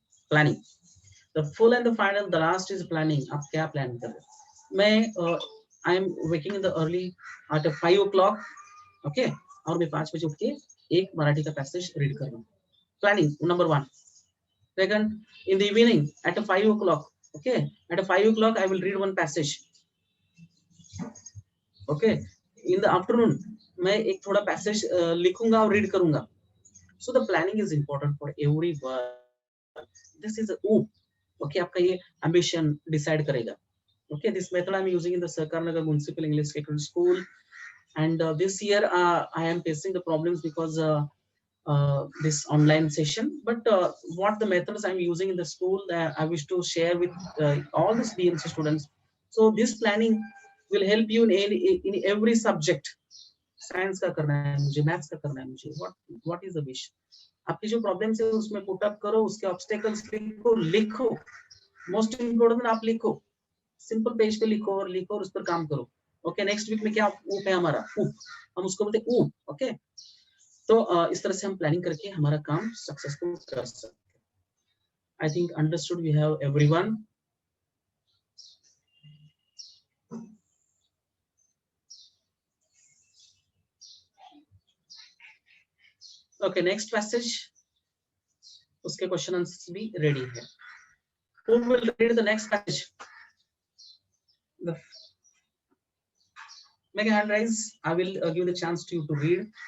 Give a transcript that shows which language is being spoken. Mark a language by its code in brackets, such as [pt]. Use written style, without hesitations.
[en] planning, the full and the final, the last is planning, [hi] आप क्या plan कर रहे हो। मैं [en] I am waking in the early at 5 o'clock, [hi] okay, और मैं 5 बजे उठ के एक मराठी का पैसेज रीड कर रहा हूँ, planning number 1। [en] Second, in the evening at 5 o'clock, okay, at 5 o'clock I will read one passage, okay, in the afternoon [hi] मैं एक थोड़ा पैसेज लिखूंगा और रीड करूंगा। [en] So the planning is important for everyone. This is OOP, okay, [hi] आपका ये ambition decide करेगा, [en] okay। This method I am using in the Sarkar Nagar Municipal English Secondary School, and this year I am facing the problems because this online session, but what the methods I'm using in the school that I wish to share with all the BMC students. So this planning will help you in every subject। [hi] Science का करना है मुझे, maths का करना है मुझे, [en] what is the wish, [hi] आपकी जो प्रॉब्लम्स है उसमें पुट अप करो, उसके ऑब्स्टेकल्स लिखो, मोस्ट इम्पोर्टेंट आप लिखो, सिंपल पेज पे लिखो और उस पर काम करो, ओके। नेक्स्ट वीक में क्या ऊप है हमारा, ऊप, हम उसको बोलते हैं ऊप, ओके। तो इस तरह से हम प्लानिंग करके हमारा काम सक्सेसफुल कर सकते हैं। [en] I think understood we have everyone. [hi] Okay, next passage, उसके क्वेश्चन आंसर्स भी रेडी है. [en] Who will read the next passage? Make a hand raise. I will give the chance to you to read.